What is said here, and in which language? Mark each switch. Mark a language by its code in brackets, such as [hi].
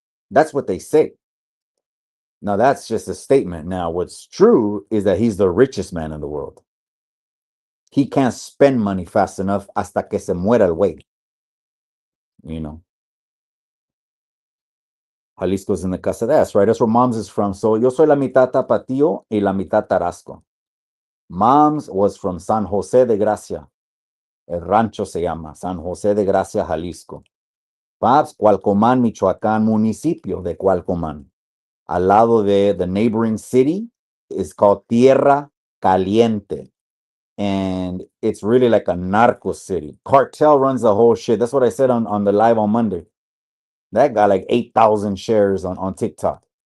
[en] That's what they say. Now that's just a statement. Now, what's true is that he's the richest man in the world. He can't spend money fast enough [es] hasta que se muera el güey. [en] You know, Jalisco's in the casa. That's right. That's where mom's is from. [es] So yo soy la mitad tapatío y la mitad tarasco. [en] Mom's was from San Jose de Gracia. [es] El rancho se llama San Jose de Gracia, Jalisco. Pops, Cualcomán, Michoacán, municipio de Cualcomán. Al lado de [en] the neighboring city is called Tierra Caliente. And it's really like a narco city. Cartel runs the whole shit. That's what I said on the live on Monday. That got like 8,000 shares on TikTok.